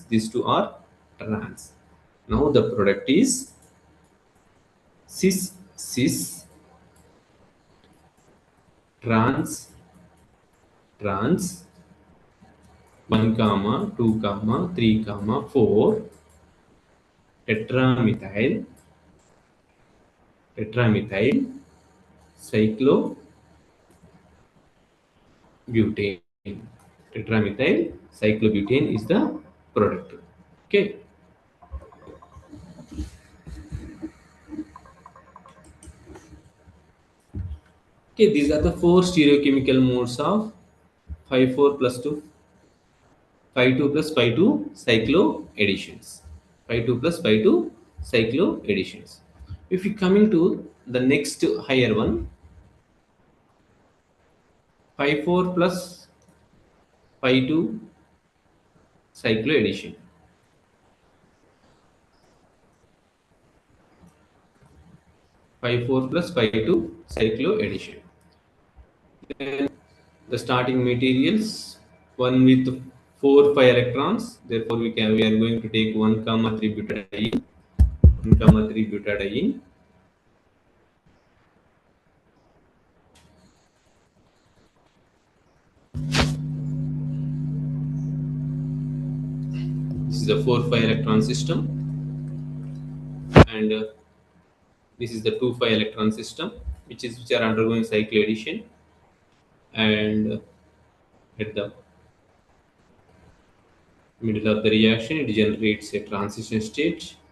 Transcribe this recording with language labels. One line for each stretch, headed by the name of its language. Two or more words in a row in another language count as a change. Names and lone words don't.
English: These two are trans. Now the product is cis, trans, trans, 1 comma 2 comma 3 comma 4 tetramethyl tetramethyl cyclobutane. Tetramethyl cyclobutane is the product. Okay. Okay, these are the four stereochemical modes of phi 4 plus 2, phi 2 plus phi 2 cycloadditions. Phi 2 plus phi 2 cycloadditions. If we coming to the next higher one, phi 4 plus phi 2 cycloaddition. Phi 4 plus phi 2 cycloaddition. Then the starting materials, one with 4 pi electrons. Therefore, we are going to take 1 comma 3 butadiene, 1 comma 3 butadiene. This is a 4 pi electron system, and this is the 2 pi electron system, which are undergoing cycloaddition, and at the middle of the reaction, it generates a transition state.